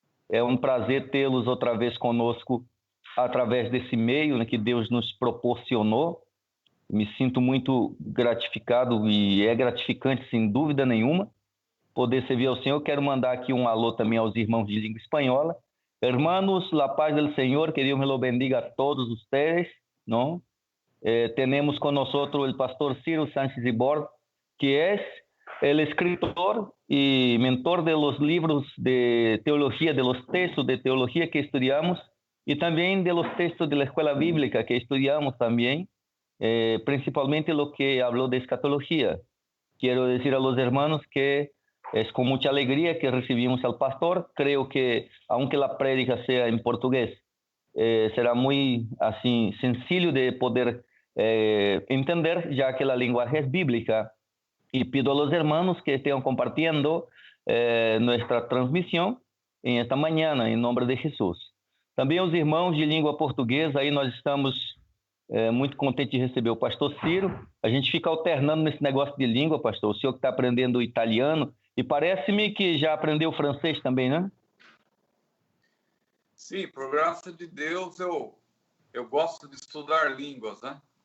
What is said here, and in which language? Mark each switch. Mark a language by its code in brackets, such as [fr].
[pt] É um prazer tê-los outra vez conosco através desse meio, né, que Deus nos proporcionou. Me sinto muito gratificado e é gratificante, sem dúvida nenhuma, poder servir ao Senhor. Quero mandar aqui um alô também aos irmãos de língua espanhola. [es] Hermanos, la paz del Señor, que Dios me lo bendiga a todos ustedes, ¿no? Tenemos con nosotros el pastor Ciro Sánchez Ibor, que es el escritor y mentor de los libros de teología, de los textos de teología que estudiamos y también de los textos de la escuela bíblica que estudiamos también, principalmente lo que habló de escatología. Quiero decir a los hermanos que es con mucha alegría que recibimos al pastor. Creo que, aunque la prédica sea en portugués, será muy así sencillo de poder entender, ya que la lenguaje es bíblica. Y pido a los hermanos que estén compartiendo nuestra transmisión en esta mañana, [pt] em nome de Jesus. Também os irmãos de língua portuguesa, aí nós estamos muito contentes de receber o pastor Ciro. A gente fica alternando nesse negócio de língua, pastor. O senhor que está aprendendo italiano, e parece-me que já aprendeu francês também, né? Sim, por graça de Deus, eu gosto de estudar línguas, né?